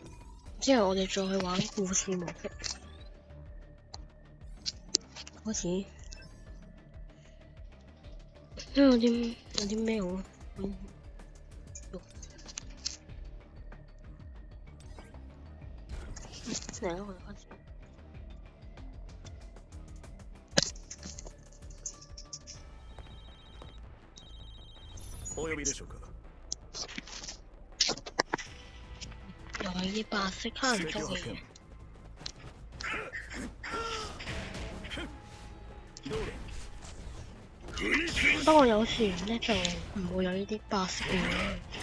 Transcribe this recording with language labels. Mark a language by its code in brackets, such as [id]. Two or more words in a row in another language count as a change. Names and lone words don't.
[yue] 之後我哋再去玩故事模式，開始。有啲咩好？嚟啦，我哋開始。 [ja] お呼びでしょうか。 [yue] 又係啲白色黑人做嘅嘢。不過有時咧就唔會有呢啲白色嘅嘢。